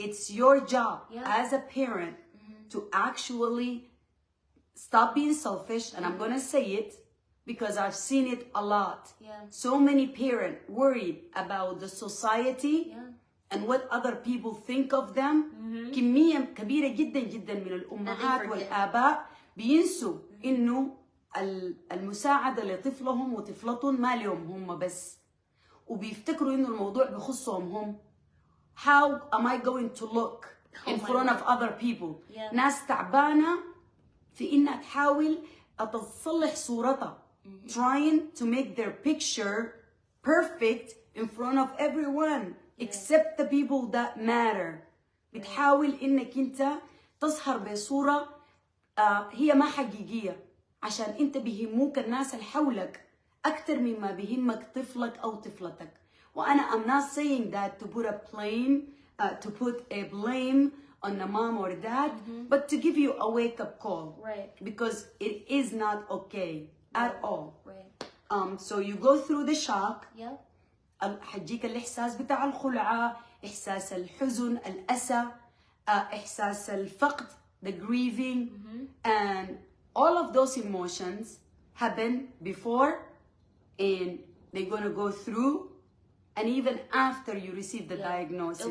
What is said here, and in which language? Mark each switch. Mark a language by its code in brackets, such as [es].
[en] It's your job as a parent to actually stop being selfish, and I'm going to say it because I've seen it a lot. So many parents worried about the society and what other people think of them. [ar] كمية كبيرة جدا جدا من الأمهات والآباء بينسوا إنه المساعدة لطفلهم وطفلتهم ما لهم هم بس، وبيفتكروا إنه الموضوع بخصهم هم. [en] How am I going to look in front of other people? [ar] ناس تعبانة في إنها تحاول تصلح صورتها. [en] Trying to make their picture perfect in front of everyone except the people that matter. [ar] بتحاول إنك أنت تظهر بصورة هي ما حقيقية عشان أنت بيهموك الناس اللي حولك أكتر مما بيهمك طفلك أو طفلتك. [en] وأنا I'm not saying that to put a blame on the mom or dad, but to give you a wake-up call. Right. Because it is not okay at all. Right. So you go through the shock. Yep. [ar] حتجيك الإحساس بتاع الخلعة، إحساس الحزن، الأسى، إحساس الفقد, [en] the grieving, and all of those emotions happen before, and they're gonna go through, and even after you receive the diagnosis.